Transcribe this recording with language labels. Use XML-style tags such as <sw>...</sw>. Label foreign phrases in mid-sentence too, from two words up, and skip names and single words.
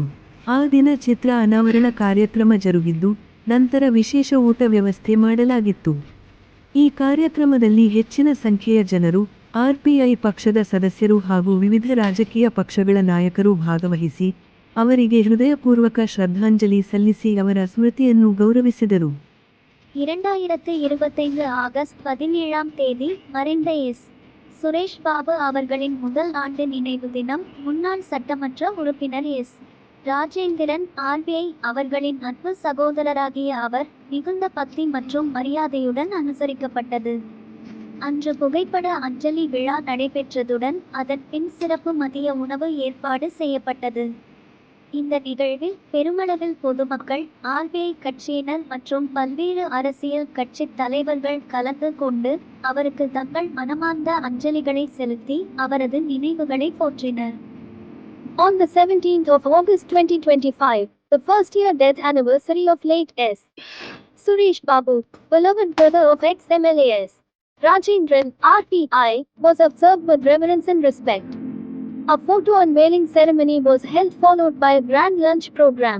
<kn>ಆ ದಿನ ಚಿತ್ರ ಅನಾವರಣ ಕಾರ್ಯಕ್ರಮ ಜರುಗಿದ್ದು, ನಂತರ ವಿಶೇಷ ಊಟ ವ್ಯವಸ್ಥೆ ಮಾಡಲಾಗಿತ್ತು. ಈ ಕಾರ್ಯಕ್ರಮದಲ್ಲಿ ಹೆಚ್ಚಿನ ಸಂಖ್ಯೆಯ ಜನರು, ಆರ್‌ಪಿಐ ಪಕ್ಷದ ಸದಸ್ಯರು ಹಾಗೂ ವಿವಿಧ ರಾಜಕೀಯ ಪಕ್ಷಗಳ ನಾಯಕರು ಭಾಗವಹಿಸಿ, ಅವರಿಗೆ ಹೃದಯಪೂರ್ವಕ ಶ್ರದ್ಧಾಂಜಲಿ ಸಲ್ಲಿಸಿ ಅವರ ಸ್ಮೃತಿಯನ್ನು ಗೌರವಿಸಿದರು.</kn> <ta>2025 ஆகஸ்ட் 17ஆம் தேதி மறைந்த எஸ். சுரேஷ் பாபு அவர்களின் முதல் ஆண்டு நினைவு தினம். முன்னாள் சட்டமன்ற உறுப்பினர் எஸ். ராஜேந்திரன் ஆர்பிஐ அவர்களின் அன்பு சகோதரராகிய அவர் மிகுந்த பக்தி மற்றும் மரியாதையுடன் அனுசரிக்கப்பட்டது. அன்று புகைப்பட அஞ்சலி விழா நடைபெற்றதுடன் அதன் பின் சிறப்பு மதிய உணவு ஏற்பாடு செய்யப்பட்டது. இந்த நிகழ்வில் பெருமளவில் பொதுமக்கள், ஆர்பிஐ கட்சியினர் மற்றும் பல்வேறு அரசியல் கட்சித் தலைவர்கள் கலந்து கொண்டு அவருக்கு தங்கள் மனமார்ந்த அஞ்சலிகளை செலுத்தி அவரது நினைவுகளை போற்றினர்.</ta> <en>On the 17th of August 2025, the first year death anniversary of late S. Suresh Babu, beloved brother of ex-MLA S. Rajendran, RPI, was observed with reverence and respect. A photo unveiling ceremony was held followed by a grand lunch program.</en>